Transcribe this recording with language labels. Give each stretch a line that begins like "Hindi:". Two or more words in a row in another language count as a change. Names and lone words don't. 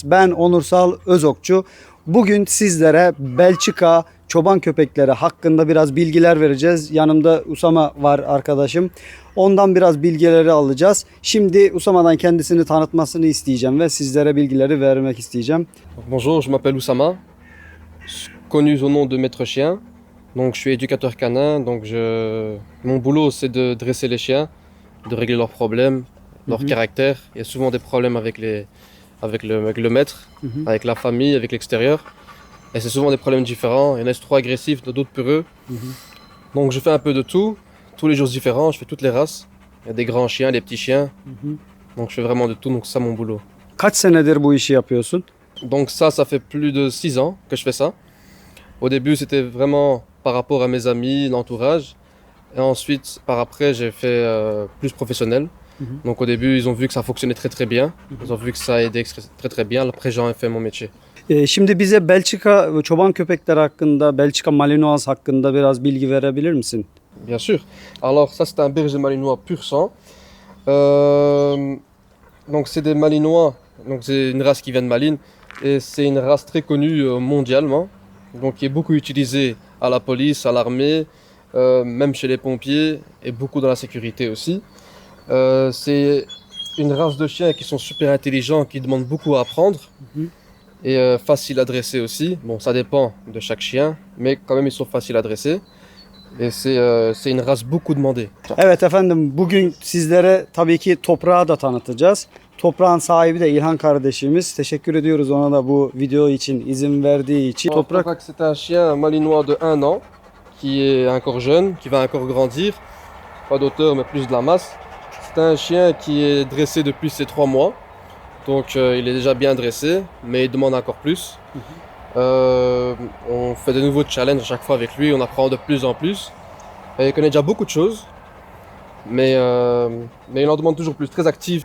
Turkish: Ben Onursal Özokçu. Bugün sizlere Belçika çoban köpekleri hakkında biraz bilgiler vereceğiz. Yanımda Usama var arkadaşım. Ondan biraz bilgileri alacağız. Şimdi Usama'dan kendisini tanıtmasını isteyeceğim ve sizlere bilgileri vermek isteyeceğim.
French: Bonjour, je m'appelle Oussama, connu au nom de maître chien. Donc je suis éducateur canin, donc mon boulot c'est de dresser les chiens, de régler leurs problèmes, leur caractère. Il y a souvent des problèmes avec le maître, avec la famille, avec l'extérieur. Et c'est souvent des problèmes différents. Il y en a qui sont trop agressifs, d'autres peureux. Donc je fais un peu de tout, tous les jours différents, je fais toutes les races. Il y a des grands chiens, des petits chiens. Donc je fais vraiment de tout, donc c'est ça mon boulot.
Turkish: Kaç senedir bu işi yapıyorsun?
French: Donc ça fait plus de 6 ans que je fais ça. Au début c'était vraiment par rapport à mes amis, l'entourage. Et ensuite par après j'ai fait plus professionnel. Donc au début ils ont vu que ça fonctionnait très très bien. Ils ont vu que ça aidait très très bien. Après j'en ai fait mon métier.
Turkish: Şimdi bize Belçika çoban köpekleri hakkında, Belçika Malinois hakkında biraz bilgi verebilir misin?
French: Bien sûr. Alors ça c'est un berger malinois pur sang. Donc c'est des malinois. Donc c'est une race qui vient de Malines. Et c'est une race très connue mondialement. Donc qui est beaucoup utilisée à la police, à l'armée, même chez les pompiers et beaucoup dans la sécurité aussi. C'est une race de chiens qui sont super intelligents, qui demandent beaucoup à apprendre et faciles à dresser aussi. Bon, ça dépend de chaque chien, mais quand même ils sont faciles à dresser. Et c'est une race beaucoup demandée.
Turkish: Evet efendim, bugün sizlere tabii ki toprağı da tanıtacağız. Toprağın sahibi de İlhan kardeşimiz. Teşekkür ediyoruz ona da bu video için izin verdiği için. Toprak,
French: c'est un chien malinois de 1 an, qui est encore jeune, qui va encore grandir. Pas d'auteur, mais plus de la masse. C'est un chien qui est dressé depuis ses 3 mois. Donc il est déjà bien dressé, mais il demande encore plus. On fait de nouveaux challenges à chaque fois avec lui, on apprend de plus en plus. Et il connaît déjà beaucoup de choses, mais il en demande toujours plus, très actif.